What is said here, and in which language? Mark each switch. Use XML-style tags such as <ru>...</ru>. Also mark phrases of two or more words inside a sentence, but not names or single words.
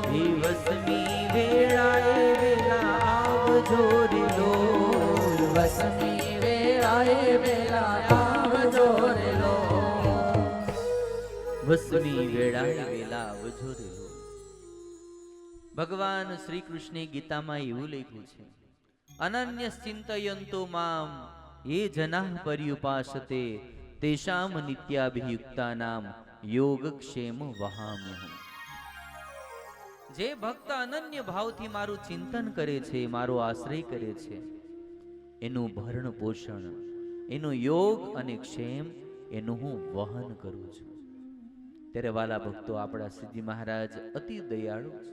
<gu>હે વસમી વેળાએ વેલા આવજો રે લોલ, વસમી વેળાએ વેલા આવજો રે લોલ. વસમી વેળાએ વેલા આવજો રે લોલ. ભગવાન શ્રી કૃષ્ણે ગીતામાં એવું લખ્યું છે,</gu> <sa>અનન્ય ચિંતયંતો મામ ये जनाः पर्युपासते तेषाम नित्याभियुक्तानाम योगक्षेम वहाम्यहम्.</sa> <gu>જે ભક્ત અનન્ય ભાવથી મારું ચિંતન કરે છે, મારો આશ્રય કરે છે, એનું ભરણ પોષણ, એનો યોગ અને ક્ષેમ એનું હું વહન કરું છું. ત્યારે વાલા ભક્તો, આપણા શ્રીજી મહારાજ અતિ દયાળુ છે.</gu>